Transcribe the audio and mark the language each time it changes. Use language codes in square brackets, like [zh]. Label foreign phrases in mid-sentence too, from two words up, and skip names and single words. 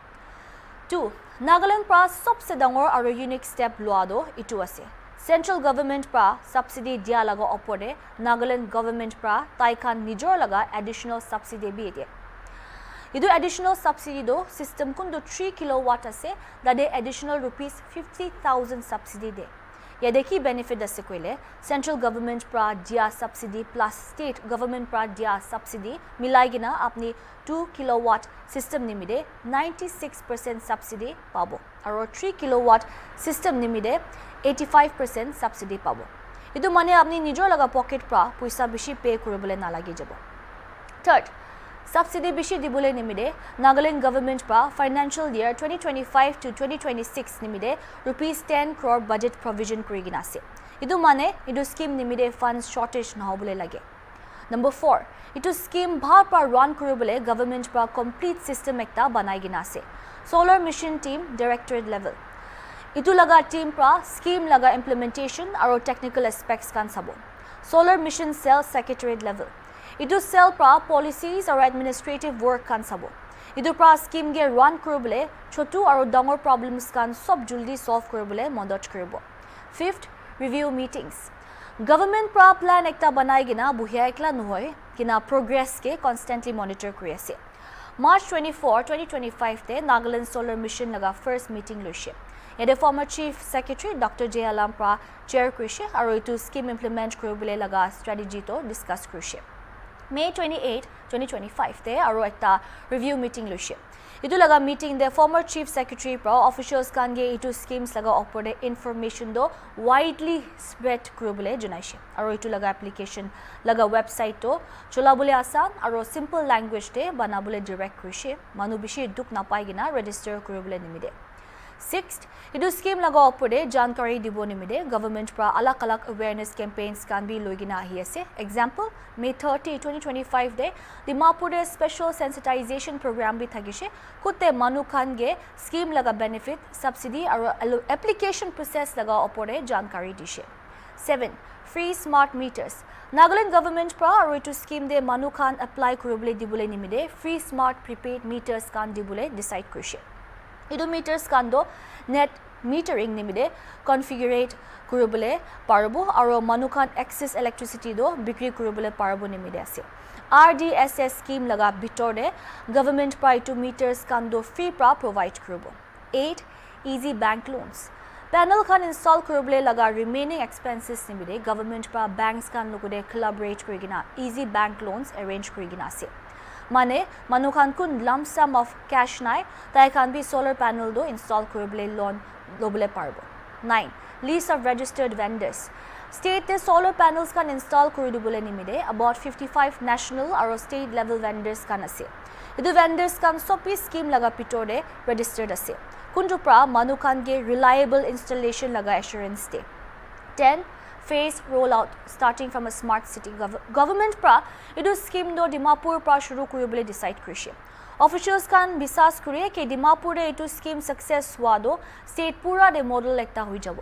[nag] 2 Nagaland pra sobse dangor aro [en] unique step [nag] loa do itu ase [en] central government [nag] pra subsidy dia laga opore Nagaland government pra tai khan nijor laga [en] additional subsidy [nag] bi ide idu [en] additional subsidy [nag] do system kun do 3 kilowatt ase that de [en] additional rupees 50,000 subsidy [nag] de yade ki benefit ase koile [en] central government [nag] pra dia subsidy plus [en] state government [nag] pra dia subsidy milai gina apni 2 [en] kilowatt system [nag] nimide 96% subsidy pabo aro 3 [en] kilowatt system [nag] nimide 85% subsidy pabo idu mane apni nijor laga pocket pra poisa bishi pay koribole na lagi jabo [en] third subsidy [nag] bishi dibole nimide Nagaland government pra [en] financial year 2025 to 2026 [nag] nimide [en] rupees 10 crore budget provision [nag] kurigina ase idu mane idu scheme nimide [en] funds shortage [nag] na hobole lage [en] number 4 [nag] itu scheme bhar pra run kuribole government pra complete system ekta banai gina ase [en] solar mission team directorate level [nag] itu laga team pra scheme laga implementation aro [en] technical aspects [nag] kan sabo [en] solar mission cell secretariat level [nag] idu cell pra [en] policies or administrative work [nag] kan sabo idu pra scheme ge run koribole chotu aro dangor problems kan sob juldi solve koribole modot koribo [en] fifth review meetings [nag] government pra plan ekta banai gina buhia ekla nohoy kina progress ke [en] constantly monitor [nag] kori ase March 24 2025 te Nagaland [en] solar mission [nag] laga [en] first meeting [nag] loise yede [en] former chief secretary Dr. [nag] J Alampra chair krishe aro itu [en] scheme implement [nag] koribole laga strategy to discuss krishe May 28, 2025 te aro ekta review meeting loise idu laga meeting de [en] former chief secretary [nag] pro officials kan ge itu schemes laga opore information do widely spread koribole junaise aro itu laga application laga website to cholabole asan aro [en] simple language [nag] te banabole direct krishe manu bishi duk napai gina register koribole nimide Sixth, idu scheme laga opore jankari dibo nimide government pra alak [en] awareness campaigns can be [nag] logina ahi ase. Example, May 30, 2025 de Dimapur [en] special sensitization program [nag] bi thagishe kutte manu khan ge scheme laga benefit subsidy aro [en] application process [nag] laga opore jankari dishe. 7. [en] Free smart meters. [nag] Nagaland government pra aro itu scheme de manu khan apply kurubole dibule nimide [en] free smart prepaid meters [nag] kan dibule decide kurishe. Idu meters kando [en] net metering [nag] nimide configurate kurubole parabo aro manukan [en] excess electricity [nag] do bikri kurubole parabo nimide ase. [en] RDSS scheme [nag] laga bitorde government pra itu meters kando free pra provide kurubo. 8. [en] Easy bank loans. [nag] Panel kan install kurubole laga [en] remaining expenses [nag] nimide government pra banks kan logode collaborate kurigina [en] easy bank loans [nag] arrange kurigina ase. Mane manukan kun [en] lump sum of cash [nag] nai tai kan bi [en] solar panel [nag] do install kuribole loan lobule parbo. 9. [en] List of registered vendors. [nag] State the [en] solar panels [nag] kan install kuridubole nimide about 55 [en] national or state level vendors [nag] kan ase. Idu vendors kan sopi scheme laga pitode registered ase. Kundu pra manukan ge [en] reliable installation [nag] laga assurance de. 10. [en] Phase rollout starting from a smart city [nag] government pra idu scheme do Dimapur pra shuru kuribole decide kurishe. Officials kan bisas kure ke Dimapur de itu scheme success hua do state pura de model ekta hui jabo.